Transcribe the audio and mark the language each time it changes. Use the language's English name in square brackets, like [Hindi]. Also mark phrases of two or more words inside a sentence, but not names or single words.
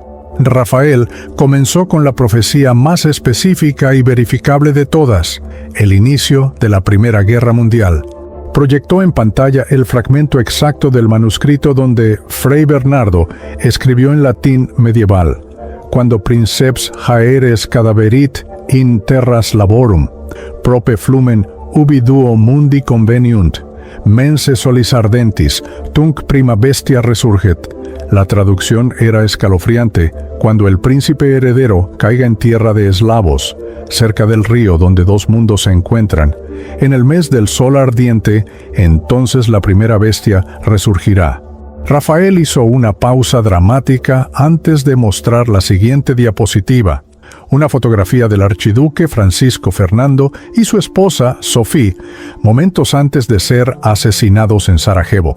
[Spanish] Rafael comenzó con la profecía más específica y verificable de todas, el inicio de la Primera Guerra Mundial. Proyectó en pantalla el fragmento exacto del manuscrito donde Fray Bernardo escribió en latín medieval: [Latin] «Quando princeps haeres cadaverit in terras laborum, prope flumen ubi duo mundi conveniunt, mense solis ardentis, tunc prima bestia resurget». [Spanish] La traducción era escalofriante: «Cuando el príncipe heredero caiga en tierra de eslavos, cerca del río donde 2 mundos se encuentran, en el mes del sol ardiente, entonces la primera bestia resurgirá». Rafael hizo una pausa dramática antes de mostrar la siguiente diapositiva: una fotografía del archiduque Francisco Fernando y su esposa, Sofía, momentos antes de ser asesinados en Sarajevo.